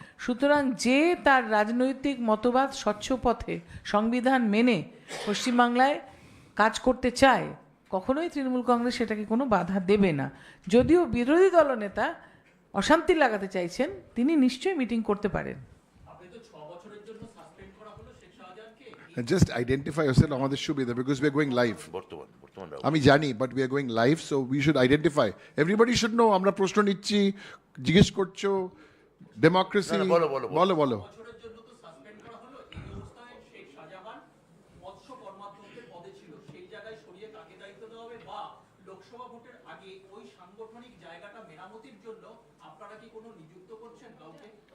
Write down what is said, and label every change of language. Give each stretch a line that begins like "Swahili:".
Bangla: সুতরাং যে তার রাজনৈতিক মতবাদ স্বচ্ছ পথে সংবিধান মেনে পশ্চিমবাংলায় কাজ করতে চায়, কখনোই তৃণমূল কংগ্রেস সেটাকে কোনো বাধা দেবে না। যদিও বিরোধী দলনেতা অশান্তি লাগাতে চাইছেন, তিনি নিশ্চয়ই মিটিং করতে পারেন।
English: Just identify yourself,
Bangla: আমাদের সুবিধা,
English: because we are going live.
Bangla: বর্তমান আমি জানি,
English: but we are going live, so we should identify. Everybody should know.
Bangla: আমরা প্রশ্ন নিচ্ছি, জিজ্ঞেস করছো, ডেমোক্রেসি। না, বলো, বলো, বলো। বলো। বছরের জন্য তো সাসপেন্ড করা হলো। এই অবস্থায় শেখ শাহজাহান মৎস্য কর্মাধ্যক্ষের পদে ছিল, সেই জায়গায় সরিয়ে তাকে দায়িত্ব দেওয়া হবে, বা লোকসভা ভোটের আগে ওই সাংগঠনিক জায়গাটা মেরামতির জন্য আপনারা কি কোনো নিযুক্ত করছেন কাউকে?